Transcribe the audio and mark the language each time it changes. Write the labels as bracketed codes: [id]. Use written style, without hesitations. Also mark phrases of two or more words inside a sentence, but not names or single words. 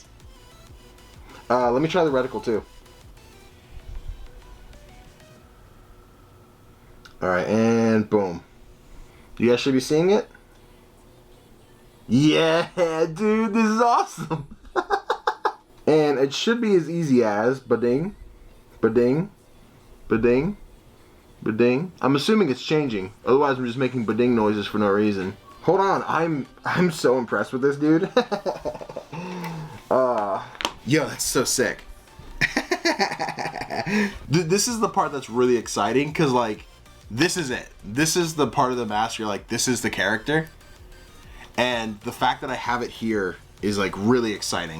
[en] Let me try the reticle too. All right, and boom. You guys should be seeing it. Yeah, dude, this is awesome. And it should be as easy as ba-ding, ba-ding, ba-ding, ba-ding. I'm assuming it's changing. Otherwise, I'm just making ba-ding noises for no reason. Hold on, I'm so impressed with this, dude. Yo, that's so sick. This is the part that's really exciting because, like, this is it. This is the part of the mask you're like, this is the character. And the fact that I have it here is, like, really exciting.